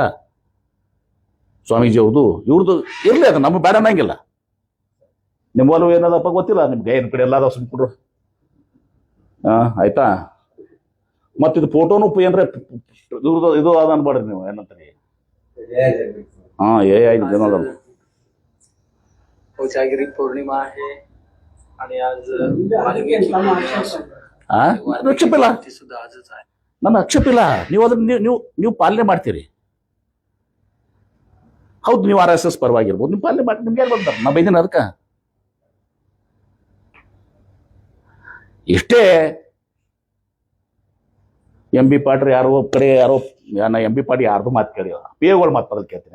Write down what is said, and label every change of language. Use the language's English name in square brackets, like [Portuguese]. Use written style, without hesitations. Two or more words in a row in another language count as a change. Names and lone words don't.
[Kannada] ಸ್ವಾಮೀಜಿ ಅವ್ರದ್ದು ಇವ್ರದ್ದು ಇರ್ಲಿ, ಅದು ನಮ್ಗೆ ಬೇಡ ಅನ್ನಂಗಿಲ್ಲ. ನಿಮ್ಮ ಒಲವು ಏನದಪ್ಪ ಗೊತ್ತಿಲ್ಲ ನಿಮ್ಗೆ. ಏನ್ ಕಡೆ ಎಲ್ಲ ಸುಮ್ಕೊಂಡ್ರು ಆಯ್ತಾ. ಮತ್ತಿದು ಫೋಟೋನು ಏನ್ರೆ ಇವ್ರದ್ದು ಇದು ಅದ ಅನ್ಬೇಡ್ರಿ ನೀವು. ಏನಂತೀರಿ? ಏನದ [Marathi] कोजागिरी पौर्णिमा आहे आणि आज [Kannada] ಆಕ್ಷೇಪ ಇಲ್ಲ, [Marathi] सुद्धा आजच आहे. [Kannada] ನನ್ನ ಆಕ್ಷೇಪ ಇಲ್ಲ. ನೀವು ಅದನ್ನ ನೀವು ಪಾಲನೆ ಮಾಡ್ತೀರಿ. ಹೌದು, ನೀವು RSS ಪರವಾಗಿರ್ಬೋದು, ನೀವು ಪಾಲನೆ ಮಾಡಿ. ನಿಮ್ಗೆ ಯಾರು ಬಂದಾರ? ನಾ ಬೈದಿನ ಅದಕ್ಕ ಇಷ್ಟೇ. ಎಂ ಬಿ ಪಾಟ್ರಿ ಯಾರೋ ಕಡೆ ಯಾರೋ ಎಂ ಬಿ ಪಾಟಿ ಯಾರ್ದು ಮಾತು ಕೇಳಿಲ್ಲ, PAಗಳ ಮಾತು ಬದಲು ಕೇಳ್ತೀನಿ.